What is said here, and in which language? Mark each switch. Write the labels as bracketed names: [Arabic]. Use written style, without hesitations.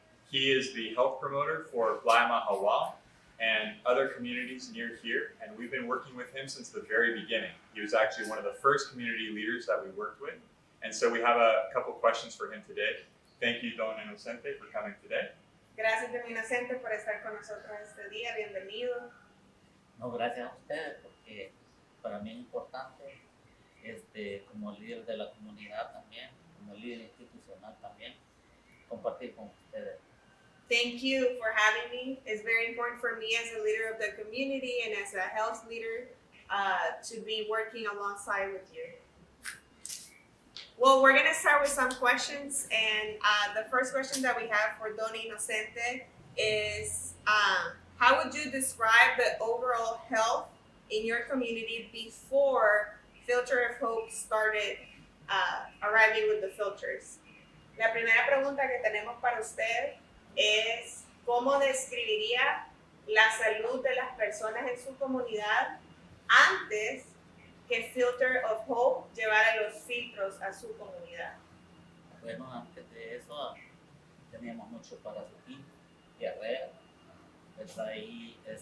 [English] He is the health promoter for Playa Mahahual and other communities near here, and we've been working with him since the very beginning. He was actually one of the first community leaders that we worked with, and so we have a couple questions for him today. Thank you, Don Inocente, for coming today. [Spanish] Gracias, Don Inocente, por estar con nosotros este día. Bienvenido. No, gracias a ustedes, porque para mí es importante, como líder de la comunidad también, como líder institucional también, compartir con ustedes. [English] Thank you for having me. It's very important for me as a leader of the community and as a health leader to be working alongside with you. Well, we're going to start with some questions, and the first question that we have for Don Inocente is, how would you describe the overall health in your community before Filter of Hope started arriving with the filters? [Spanish] La primera pregunta que tenemos para usted es, ¿cómo describiría la salud de las personas en su comunidad antes que Filter of Hope llevara los filtros a su comunidad? Bueno, antes de eso teníamos mucho parasitismo, diarrea, pues ahí